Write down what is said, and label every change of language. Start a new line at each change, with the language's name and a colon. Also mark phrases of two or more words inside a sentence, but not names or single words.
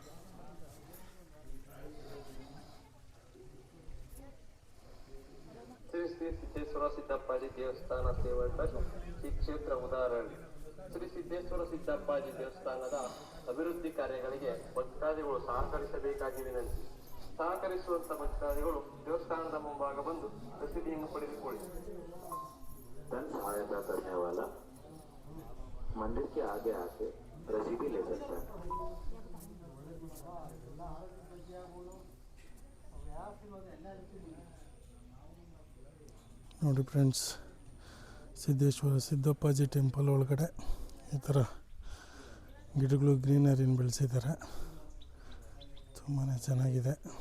Kannada: ಶ್ರೀ ಸಿದ್ದೇಶ್ವರ ಸಿದ್ದಪ್ಪಾಜಿ ದೇವಸ್ಥಾನ ಸೇವಕರು, ಈ ಕ್ಷೇತ್ರ ಉದಾಹರಣೆ. ಶ್ರೀ ಸಿದ್ದೇಶ್ವರ ಸಿದ್ದಪ್ಪಾಜಿ ದೇವಸ್ಥಾನದ ಅಭಿವೃದ್ಧಿ ಕಾರ್ಯಗಳಿಗೆ ಭಕ್ತಾದಿಗಳು ಸಹಕರಿಸಬೇಕಾಗಿ ವಿನಂತಿ. ಸಹಕರಿಸುವಂತ ಭಕ್ತಾದಿಗಳು ದೇವಸ್ಥಾನದ ಮುಂಭಾಗ ಬಂದು ರಸೀದಿಯನ್ನು ಪಡೆದುಕೊಳ್ಳಿ.
Hindi: धन सहायता करने वाला मंदिर के आगे आके रसीदी ले सकता है.
Kannada: ನೋಡಿ ಫ್ರೆಂಡ್ಸ್, ಸಿದ್ದೇಶ್ವರ ಸಿದ್ದಪ್ಪಾಜಿ ಟೆಂಪಲ್ ಒಳಗಡೆ ಈ ಥರ ಗಿಡಗಳು, ಗ್ರೀನರಿನ ಬೆಳೆಸಿದ್ದಾರೆ, ತುಂಬಾ ಚೆನ್ನಾಗಿದೆ.